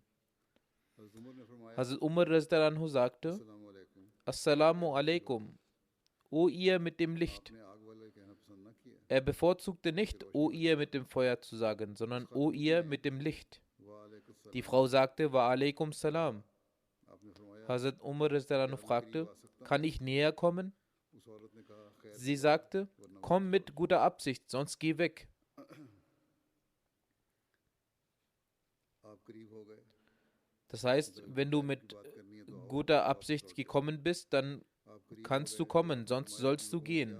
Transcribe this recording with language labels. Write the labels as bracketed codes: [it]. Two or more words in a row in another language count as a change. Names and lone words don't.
[de] Hazrat Umar sagte, [ar] السلام عليكم, [de] o ihr mit dem Licht. Er bevorzugte nicht, o ihr mit dem Feuer zu sagen, sondern o ihr mit dem Licht. Die Frau sagte, [ar] وعليكم السلام. [de] Hazrat Umar fragte, kann ich näher kommen? Sie sagte, komm mit guter Absicht, sonst geh weg. Das heißt, wenn du mit guter Absicht gekommen bist, dann kannst du kommen, sonst sollst du gehen.